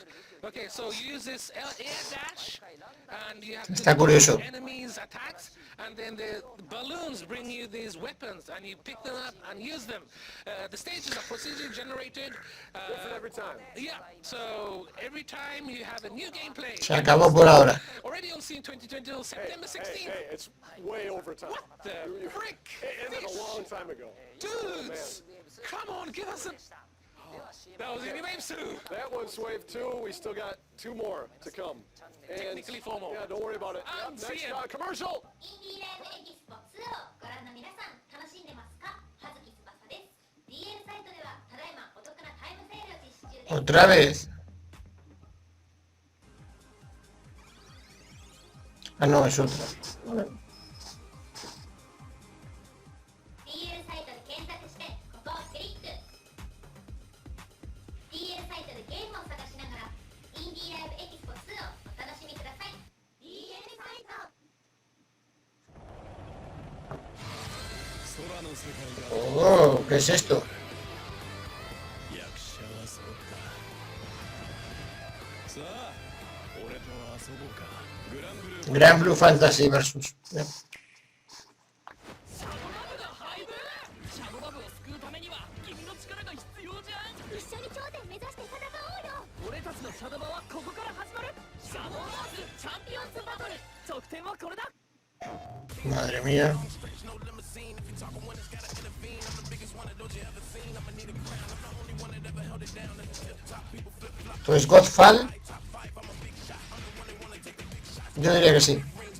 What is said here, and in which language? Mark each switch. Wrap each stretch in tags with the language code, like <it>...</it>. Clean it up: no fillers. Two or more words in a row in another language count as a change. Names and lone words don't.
<en>Okay, so you use this air dash, and you have to curioso. enemies attacks, and then the balloons bring you these weapons, and you pick them up and use them. The stages are procedure generated. Different every time. Yeah, so every time you have a new gameplay.</en> <es>Se acabó por ahora.</es> <en>Already on Steam 2020 till September 16th. Hey, it's way over time. What the frick? It ended a long time ago. Dudes, come on, give us a... That was in wave 2. That was wave 2. We still got 2 more to come. And Technically 4 more. yeah, don't worry about it. I'm Next seeing. commercial.</en> <ja>インディーライブエキスポ2をご覧の皆さん楽しんでますか？葉月翼です。 DL サイトではただいまお得なタイムセールを実施中です。</ja> <es>Otra vez. Ah, no, es otra.</es> <ja>DL サイトで検索してここをクリック。 DL サイトでゲームを探しながらインディーライブエキスポ2をお楽しみください。 DL サイト</ja> <es>Oh, ¿qué es esto? Gran Blue Fantasy versus.</es> <en>Yeah.</en> <ja>一緒に頂点目指して戦おうよ。俺たちのシャドバはここから始まる。シャドバーズチャンピオンズバトル。得点はこれだ。</ja> <es>Madre mía. Pues Godfall. Yo diría que sí.</es>